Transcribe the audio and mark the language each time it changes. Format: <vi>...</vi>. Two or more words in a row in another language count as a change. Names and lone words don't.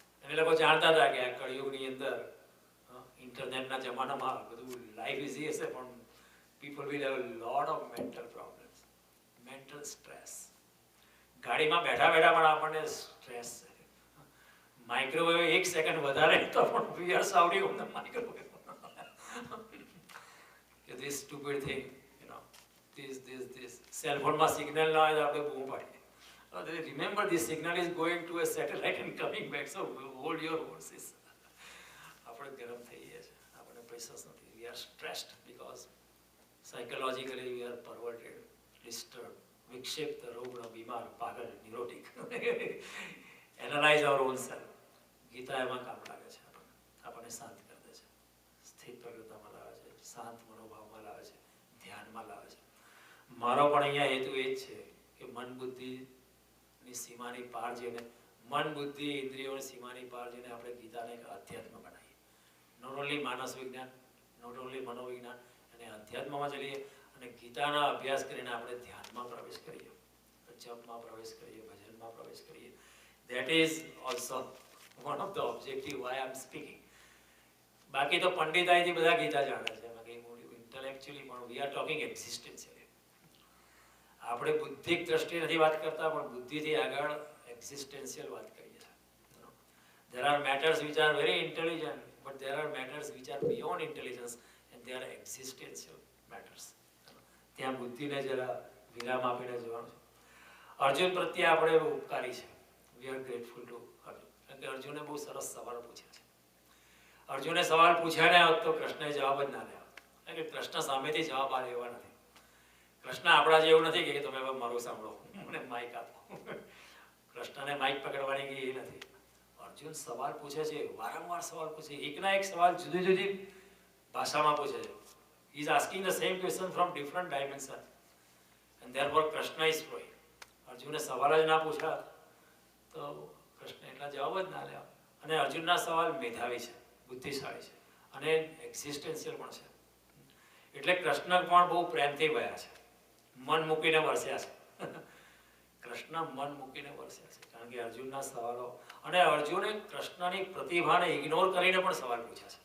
<gu>અને લોકો જાણતા હતા કે આ કળિયુગની અંદર ઇન્ટરનેટના જમાનામાં બધું</gu> <en>life easy</en> <gu>હશે, પણ</gu> <en>people will have lot of mental problems, mental stress.</en> <gu>ગાડીમાં બેઠા બેઠા પણ આપણને સ્ટ્રેસ છે, માઇક્રોવેવ 1 સેકન્ડ વધારે તો પણ</gu> <en>we are sounding on the microwave. This stupid thing, you know, this cell phone</en> <gu>માં સિગ્નલ ના આવે તો આપણે બૂમ પાડીએ.</gu> <en>Remember, this signal is going to a satellite and coming back, so hold your horses.</en> <gu>આપણે ગરમ થઈ ગયા છે, આપણે પૈસા નથી.</gu> <en>We are stressed because psychologically we are perverted, disturbed,</en> <gu>વિક્ષેપ્ત, રોગણ, બીમાર, પાગલ,</gu> <en>neurotic. Analyze our own self.</en> <gu>ગીતા એમાં કામ લાગે છે. આપણને શાંત કરી દે છે, સ્થિત પ્રકૃતિમાં લાવે છે, શાંત મનોભાવમાં લાવે છે, ધ્યાનમાં લાવે છે. મારો પણ અહીંયા હેતુ એ જ છે કે મન બુદ્ધિની સીમાની પાર જઈને, મન બુદ્ધિ ઇન્દ્રિયોની સીમાની પાર જઈને આપણે ગીતાને એક અધ્યાત્મ બનાવીએ.</gu> <en>not only</en> <gu>માનસ વિજ્ઞાન,</gu> <en>not only</en> <gu>મનોવિજ્ઞાન, અને અધ્યાત્મમાં ચલીએ અને ગીતાના અભ્યાસ કરીને આપણે ધ્યાનમાં પ્રવેશ કરીએ, જપમાં પ્રવેશ કરીએ, ભજનમાં પ્રવેશ કરીએ.</gu> <en>That is also one of the objective why I am speaking.</en> <gu>બાકી તો પંડિતાઈથી બધા ગીતા જાણે છે, ઇન્ટેલેક્ચ્યુઅલી પણ</gu> <en>we are talking existentially.</en> <gu>આપણે બુદ્ધિક દ્રષ્ટિએ નથી વાત કરતા, પણ બુદ્ધિથી આગળ એક્ઝિસ્ટેન્શિયલ વાત કરીએ છીએ.</gu> <en>There are matters which are very intelligent, but there are matters which are beyond intelligence and they are existential matters.</en> <gu>ત્યાં બુદ્ધિને જરા વિરામ આપીને જોવાનું છે. અર્જુન પ્રત્યે આપણે ઉપકારી છે.</gu> <en>We are grateful to Arjun.</en> <gu>કારણ કે અર્જુને બહુ સરસ સવાલ પૂછ્યા છે. અર્જુને સવાલ પૂછ્યા ને હોત તો કૃષ્ણએ જવાબ જ ના લે. કારણ કે કૃષ્ણ સામેથી જવાબ આ લેવા નથી. કૃષ્ણ આપણા જેવું નથી કે તમે મારું સાંભળો, મને માઇક આપો. કૃષ્ણને માઇક પકડવાની કે એ નથી. અર્જુન સવાલ પૂછે છે, વારંવાર સવાલ પૂછે, એકના એક સવાલ જુદી જુદી ભાષામાં પૂછે છે.</gu> <en>He is asking the same question from different dimensions, and therefore Krishna is flowing.</en> <gu>અર્જુને સવાલ જ ના પૂછ્યા તો કૃષ્ણ એટલા જવાબ જ ના લે. અને અર્જુનના સવાલ મેધાવી છે, બુદ્ધિશાળી છે અને એક્ઝિસ્ટેન્શિયલ પણ છે. એટલે કૃષ્ણ પણ બહુ પ્રેમથી ગયા છે, મન મૂકીને વરસ્યા છે. કૃષ્ણ મન મૂકીને વરસ્યા છે કારણ કે અર્જુનના સવાલો, અને અર્જુને કૃષ્ણની પ્રતિભાને ઇગ્નોર કરીને પણ સવાલ પૂછ્યા છે.</gu>